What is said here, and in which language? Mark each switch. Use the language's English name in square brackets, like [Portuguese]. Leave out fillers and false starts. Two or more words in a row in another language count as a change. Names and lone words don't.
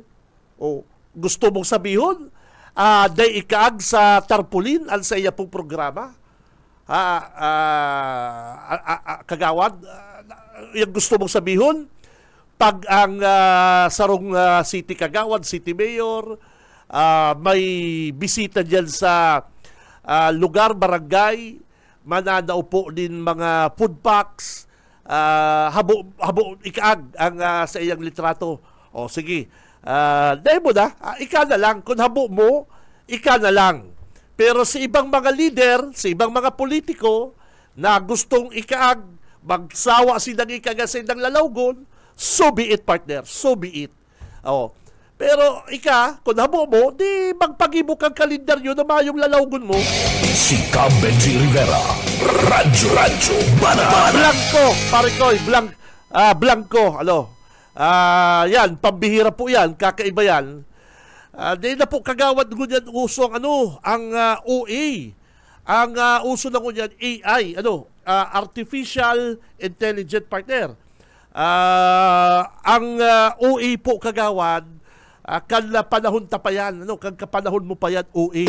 [Bikol] Gusto mong sabihin, dahil ikaag sa tarpaulin al sa iya pong programa, kagawad, yung gusto mong sabihin, pag ang sarong city kagawad, city mayor, may bisita dyan sa lugar, barangay, mananao po din mga food packs, habo ikaag ang sa iyang litrato. Sige, dahil mo na, ika na lang. Kung habo mo, ika na lang. Pero sa ibang mga leader, sa ibang mga politiko na gustong ikaag, magsawa silang ikagasin ng lalawgon, [English] so be it, partner. So be it. [Bikol] Pero kung habo mo, di magpag-ibok ang kalendaryo na mayong lalawgon mo. Si Benji Rivera, Radyo Banat. Blanco, pare ko, Blanco, yan, pambihira po yan, kakaiba yan. Di na po kagawad ngunyan uso ang OA. Ang uso na ngunyan AI, [English] Artificial Intelligent Partner. [Bikol] Ang OA po kagawad, kan panahon ta pa yan, kan kapanahon mo pa yan, OA.